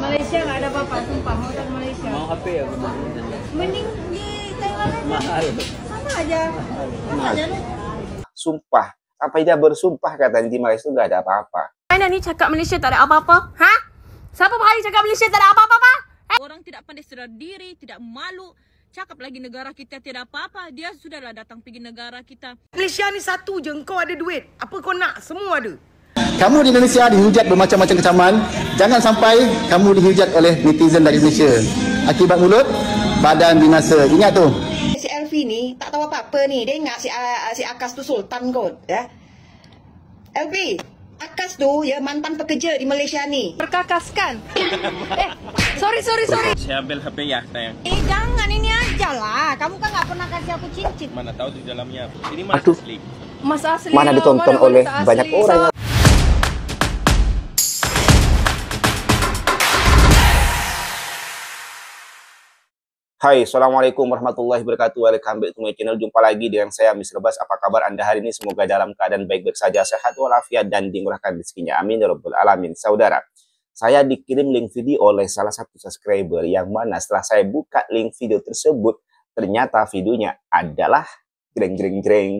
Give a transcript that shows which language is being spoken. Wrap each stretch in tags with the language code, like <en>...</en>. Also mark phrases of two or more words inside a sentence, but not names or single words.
<id>Malaysia nggak ada apa-apa, sumpah mau ke Malaysia. Mau HP ya? Mending di Taiwan aja. Mahal. Sama aja. Sama aja lu. Sumpah, sampai dia bersumpah katanya di Malaysia itu nggak ada apa-apa.</id> <ms>Mana ni cakap Malaysia tak ada apa-apa? Ha? Siapa berani cakap Malaysia tak ada apa-apa? Orang tidak pandai sedar diri, tidak malu. Cakap lagi negara kita tidak apa-apa. Dia sudahlah datang pergi negara kita. Malaysia ni satu je, kau ada duit. Apa kau nak? Semua ada.</ms> <id>Kamu di Indonesia dihujat bermacam-macam kecaman. Jangan sampai kamu dihujat oleh netizen dari Malaysia.</id> <ms>Akibat mulut, badan binasa. Ingat tu. Si Elfie ni tak tahu apa-apa ni. Dia ingat si Akas tu sultan kot. Ya? Elfie, Akas tu ya mantan pekerja di Malaysia ni. Perkakaskan. Sorry.</ms> <id>Saya ambil HP ya, sayang. Jangan ini aja lah. Kamu kan nggak pernah kasih aku cincin. Mana tahu di dalamnya. Ini mas Aduh. asli. Mas asli. Mana ditonton oleh banyak orang. Hai,</id> <ar>السلام عليكم ورحمة الله وبركاته.</ar> <en>Welcome back to my channel.</en> <id>Jumpa lagi dengan saya, Mr. Bas. Apa kabar Anda hari ini? Semoga dalam keadaan baik-baik saja, sehat walafiat, dan dimurahkan rezekinya.</id> <ar>آمين يا رب العالمين.</ar> <id>Saudara, saya dikirim link video oleh salah satu subscriber yang mana setelah saya buka link video tersebut, ternyata videonya adalah jreng.</id>